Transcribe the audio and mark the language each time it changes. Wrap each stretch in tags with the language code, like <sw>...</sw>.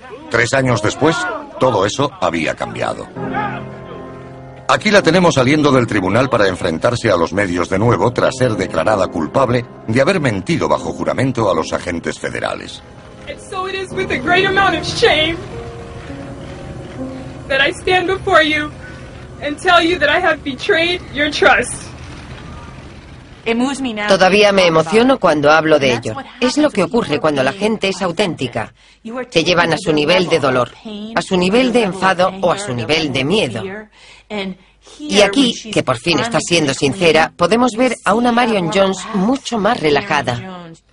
<es>Tres años después, todo eso había cambiado. Aquí la tenemos saliendo del tribunal para enfrentarse a los medios de nuevo tras ser declarada culpable de haber mentido bajo juramento a los agentes federales.</es> <en>And so it is with a great amount of shame that I stand before you and tell you that I have betrayed your trust.</en> <es>Todavía me emociono cuando hablo de ello. Es lo que ocurre cuando la gente es auténtica. Te llevan a su nivel de dolor, a su nivel de enfado o a su nivel de miedo. Y aquí, que por fin está siendo sincera, podemos ver a una Marion Jones mucho más relajada.</es>